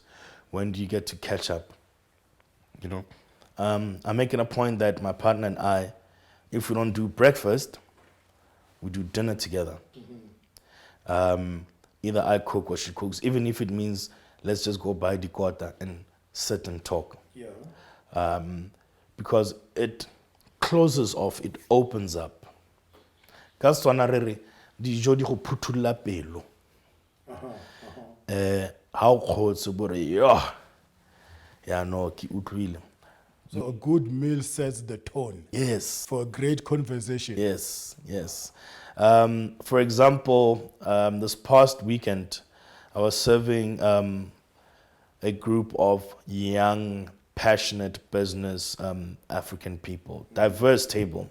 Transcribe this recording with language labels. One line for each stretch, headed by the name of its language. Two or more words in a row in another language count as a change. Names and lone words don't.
English: When do you get to catch up? You know, I'm making a point that my partner and I, if we don't do breakfast, we do dinner together. Either I cook or she cooks, even if it means let's just go buy dikota and sit and talk. Yeah. Because it closes off, it opens up.
Tswana: Ka Setswana re re, dijo di go phuthulla pelo. Ha o kgotse bo re, yo, ya no ke utlwile.
English: So a good meal sets the tone. Yes. For a great conversation. Yes, yes. For example, this past weekend, I was serving a group of young passionate business African people, diverse table.